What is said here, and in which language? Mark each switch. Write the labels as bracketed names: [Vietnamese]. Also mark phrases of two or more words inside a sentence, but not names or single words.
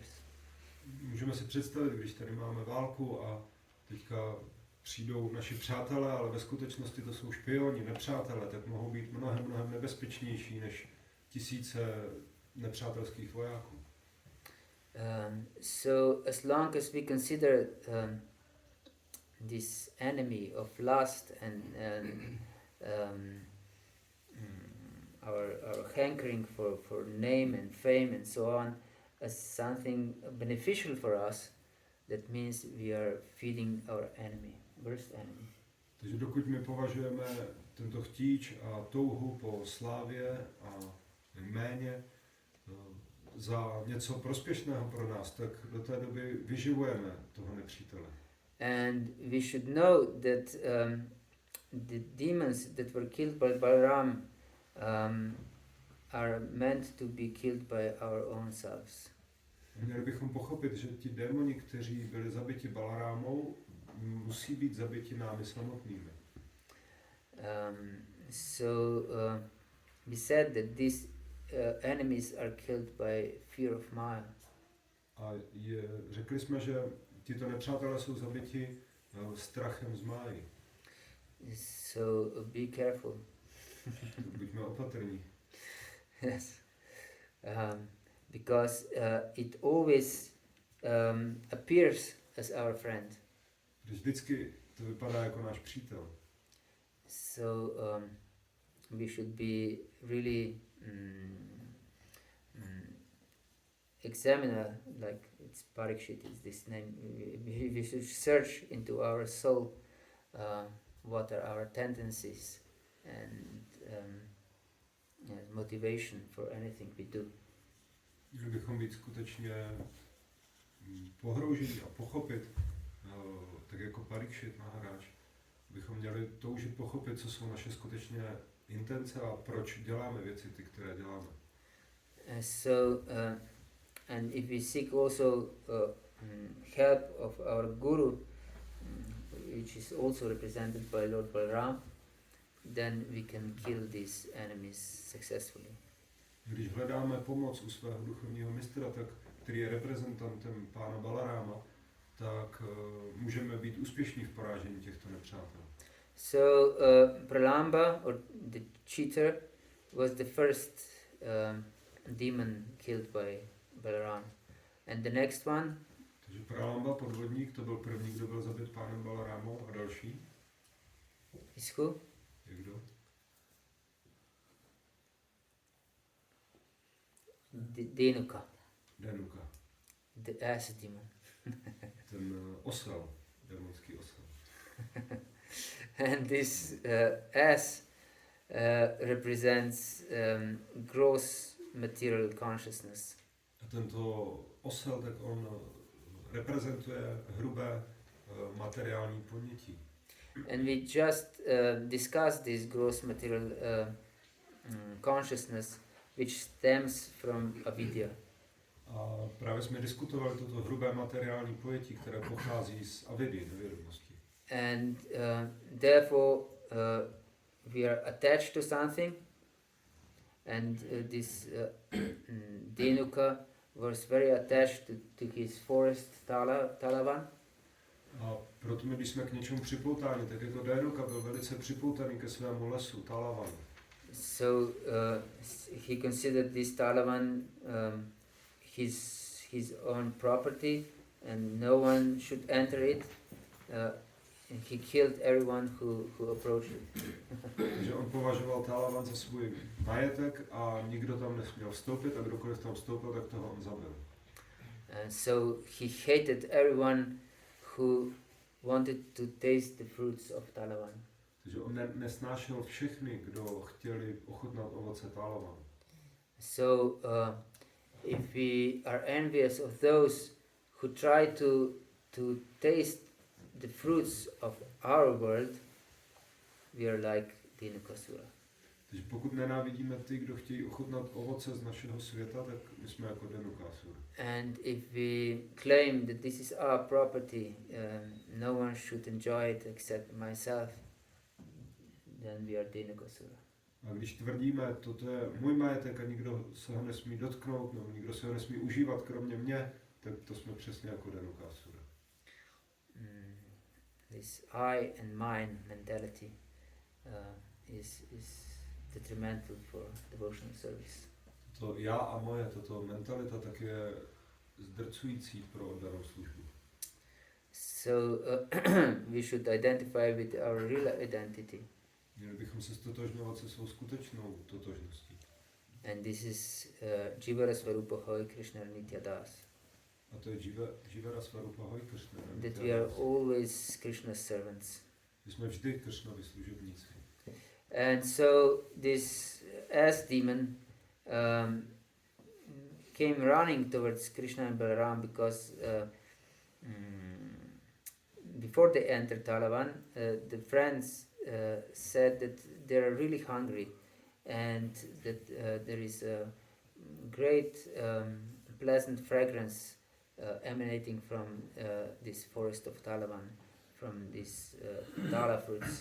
[Czech] Můžeme si představit, když tady máme válku a teďka přijdou naši přátelé, ale ve skutečnosti to jsou špioni, nepřátelé, tak mohou být mnohem nebezpečnější než tisíce nepřátelských vojáků. [English] So as long as we consider this enemy of lust and our hankering for name and fame and so on as something beneficial for us, that means we are feeding our enemy, worst enemy. [Czech] Takže dokud my považujeme tento chtíč a touhu po slávě a jméně za něco prospěšného pro nás, tak do té doby vyživujeme toho nepřítele. [English] And we should know that the demons that were killed by Balaram are meant to be killed by our own selves. [Czech] Měli bychom pochopit, že ti démoni, kteří byli zabiti Balarámou, musí být zabiti námi samotnými. [English] We said that these enemies are killed by fear of Maya. [Czech] A řekli jsme, že tito nepřátelé jsou zabiti strachem z Máji. [English] So be careful. [Czech] Buďme opatrní. [English] Yes. Because it always appears as our friend. [Czech] Vždycky to vypadá jako náš přítel. [English] So we should be really examine, like it's Parikshit is this name. We should search into our soul, what are our tendencies and motivation for anything we do. [Czech] Měli bychom být skutečně pohroužení a pochopit, tak jako Parikshit Maharaj, bychom měli toužit pochopit, co jsou naše skutečně intence a proč děláme věci, ty, které děláme. [English] And if we seek also help of our guru, which is also represented by Lord Balaram, then we can kill these enemies successfully. [Czech] Když hledáme pomoc u svého duchovního mistra, tak, který je reprezentantem pána Balaráma, tak můžeme být úspěšní v porážení těchto nepřátel. [English] So Pralamba, or the cheater, was the first demon killed by Balaram. And the next one? [Czech] Takže Pralamba, podvodník, to byl první, kdo byl zabit pánem Balarámou, a další? [English] Is who? [Czech] Je kdo? [English] Denuka. [Czech] Denuka. [English] The ass demon. [Czech] Ten osel, démonský osel. [English] And this ass represents gross material consciousness. [Czech] A tento osel, tak on reprezentuje hrubé materiální ponětí. [English] And we just discussed this gross material consciousness, which stems from avidya. [Czech] A právě jsme diskutovali toto hrubé materiální pojetí, které pochází z avidy, nevědomosti. [English] And therefore we are attached to something, and this Denuka was very attached to his forest Talavan. [Czech] A proto my, když jsme k něčemu připoutáni, tak jako Denuka byl velice připoutaný ke svému lesu, Talavanu. [English] So he considered this Talavan his own property, and no one should enter it. he killed everyone who approached it. [Czech] Takže on považoval Talavan za svůj majetek a nikdo tam nesměl vstoupit a kdokoliv tam vstoupil, tak toho on zabil. [English] And so he hated everyone who wanted to taste the fruits of Talavan. [Czech] Takže on nesnášel všechny, kdo chtěli ochutnat ovoce Talavanu. [English] So if we are envious of those who try to taste the fruits of our world, we are like Dhinukasura. [Czech] Takže pokud nenávidíme ty, kdo chtějí ochutnat ovoce z našeho světa, tak my jsme jako Dhenukasura. [English] And if we claim that this is our property, no one should enjoy it except myself, then we are Dhinukasura. [Czech] A když tvrdíme, toto je můj majetek a nikdo se ho nesmí dotknout, nebo nikdo se ho nesmí užívat kromě mě, tak to jsme přesně jako Dhenukasura. [English] This I and mine mentality is detrimental for devotional service. [Czech] To já a moje, tato mentalita tak je zdrcující pro oddanou službu. [English] So we should identify with our real identity. [Czech] Měli bychom se stotožňovat se svou skutečnou totožností. [English] And this is [Bangla] জীবের স্বরূপ হয় কৃষ্ণ নিত্য দাস. [Czech] A to je [Bangla] জীবের স্বরূপ হয় কৃষ্ণ. [English] That we are always Krishna's servants. [Czech] My jsme vždy Krishnovi služebníci. [English] And so this ass demon came running towards Krishna and Balaram because before they entered Talavan, the friends said that they are really hungry and that there is a great pleasant fragrance emanating from this forest of Talavan, from these Tala fruits.